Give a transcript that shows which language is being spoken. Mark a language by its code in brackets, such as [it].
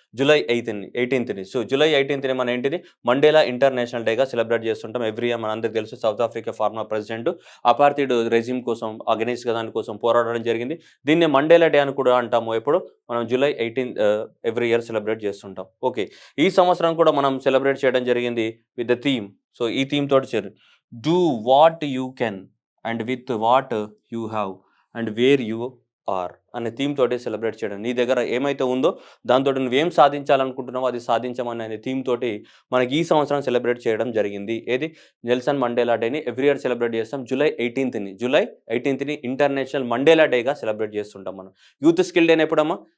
[te] July 18ని. So July 18ని మన ఏంటిది? Mandela international డేగా సెలబ్రేట్ చేస్తుంటాం ఎవ్రీ ఇయర్. మనందరికీ తెలుసు south Africa former president అపార్థిడ్ regime కోసం అగెనిస్ట్ దాని కోసం పోరాడడం జరిగింది. దీన్ని మండేలా డే అని కూడా అంటాము. ఎప్పుడు? మనం జూలై 18 ఎవ్రీ ఇయర్ సెలబ్రేట్ చేస్తుంటాం. ఓకే, ఈ సంవత్సరం కూడా మనం సెలబ్రేట్ చేయడం జరిగింది విత్ ద థీమ్. సో ఈ థీమ్ తోటి [en] do what you can and with what you have and where you [te] are అనే థీమ్ తోటి సెలబ్రేట్ చేయడం. నీ దగ్గర ఏమైతే ఉందో దాంతో నువ్వేం సాధించాలనుకుంటున్నావో అది సాధించమని అనే థీమ్ తోటి మనకి ఈ సంవత్సరం సెలబ్రేట్ చేయడం జరిగింది. ఏది నెల్సన్ మండేలా డేని ఎవ్రీ ఇయర్ సెలబ్రేట్ చేస్తాం. జూలై 18ని ఇంటర్నేషనల్ మండేలా డేగా సెలబ్రేట్ చేస్తుంటాం మనం. యూత్ స్కిల్ డేని ఎప్పుడమ్మా?